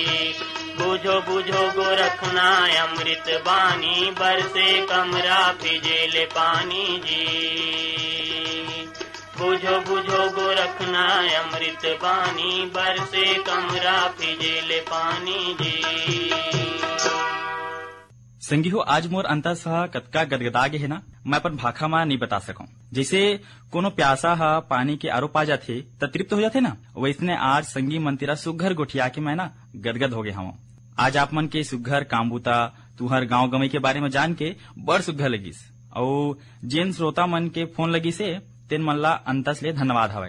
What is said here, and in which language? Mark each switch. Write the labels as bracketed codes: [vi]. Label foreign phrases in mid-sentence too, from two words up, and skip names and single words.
[hne] बुझो बुझो गोरखना अमृत बानी, बरसे कमरा भिजे ले पानी जी। बुझो बुझो गोरखना अमृत बानी, बरसे कमरा भिजे ले पानी जी। संगी हो आज मोर अंतर सह कतका गदगदागे है ना, मैं अपन भाखा में नहीं बता सकूं। जैसे कोनो प्यासा हा पानी के आरो पा जाथे त तृप्त हो जाथे ना, वैसने आज संगी मंतिरा सुघर गोठिया के मैं ना गदगद हो गए हूँ। आज आप मन के सुघर कामबूता तुहर गांव गमई के बारे में जान के बड़ सुघर लगिस, और जेन श्रोता मन के फोन लगी से तेन मन ला अंतस ले धन्यवाद हवय।